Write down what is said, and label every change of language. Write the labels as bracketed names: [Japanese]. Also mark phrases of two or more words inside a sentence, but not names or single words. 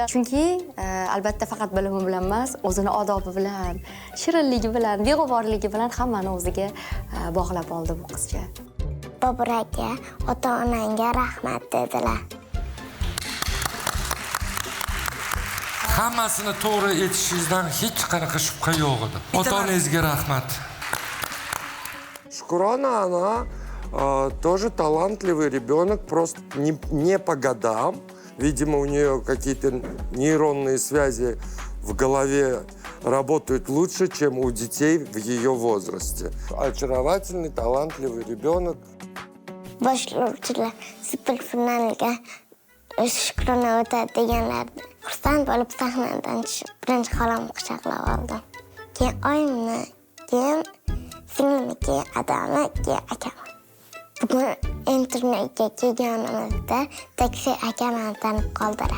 [Uzbek] Chunki albatta faqat bilimi bilan emas, o'zini odobi bilan, shirinligi bilan, beg'uborligi bilan hammani o'ziga bog'lab oldi bu qizcha. Bobur aka, ota-onangga rahmat dedilar. Hammasini to'g'ri aytishingizdan hech qanaqa shubha yo'q edi. Ota-onangizga rahmat. [Russian] Шкурона, она тоже талантливый ребенок, просто не по годам. Видимо, у нее какие-то нейронные связи в голове работают лучше, чем у детей в ее возрасте. Очаровательный, талантливый ребенок. [Uzbek] Boshlovchilar superfinalga Shukrona o'tadi deganlarni xursand bo'lib sahnadan tushib, birinchi xolamni quchoqlab oldim. Keyin oyimni, keyin singlimniki, adamni, keyin akam. Bugun internetga kelganimizda taksi akamni tanib qoldilar.